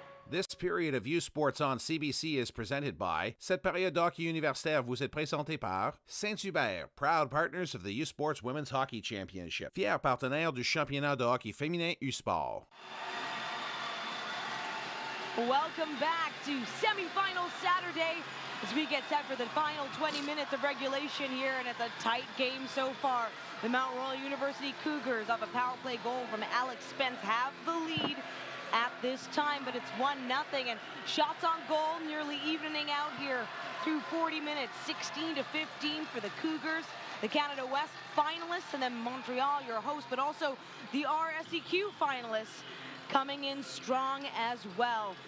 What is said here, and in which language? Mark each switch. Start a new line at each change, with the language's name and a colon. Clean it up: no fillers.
English: This period of U Sports on CBC is presented by.
French: Cette période d'hockey universitaire vous est présentée par Saint-Hubert,
English: proud partners of the U Sports Women's Hockey Championship,
French: fier partenaire du championnat de hockey féminin U-Sport.
English: Welcome back to Semifinal Saturday as we get set for the final 20 minutes of regulation here, and it's a tight game so far. The Mount Royal University Cougars off a power play goal from Alex Spence have the lead at this time, but it's 1-0, and shots on goal nearly evening out here through 40 minutes, 16-15 for the Cougars, the Canada West finalists, and then Montreal, your host, but also the RSEQ finalists coming in strong as well.